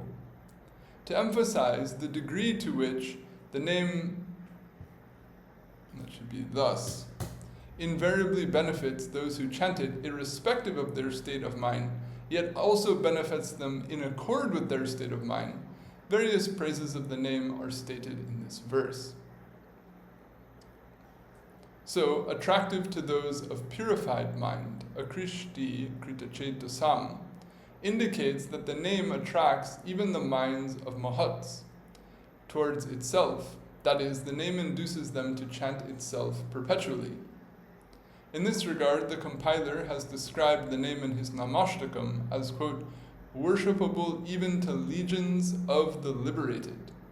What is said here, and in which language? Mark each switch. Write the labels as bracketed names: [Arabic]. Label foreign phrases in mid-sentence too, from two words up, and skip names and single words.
[English] To emphasize the degree to which the name, that should be thus, invariably benefits those who chant it irrespective of their state of mind, yet also benefits them in accord with their state of mind, various praises of the name are stated in this verse. So, attractive to those of purified mind, [Sanskrit] ākṛṣṭiḥ kṛta-cetasāṁ [English] indicates that the name attracts even the minds of mahats towards itself. That is, the name induces them to chant itself perpetually. In this regard, the compiler has described the name in his Namastakam as, quote, worshipable even to legions of the liberated.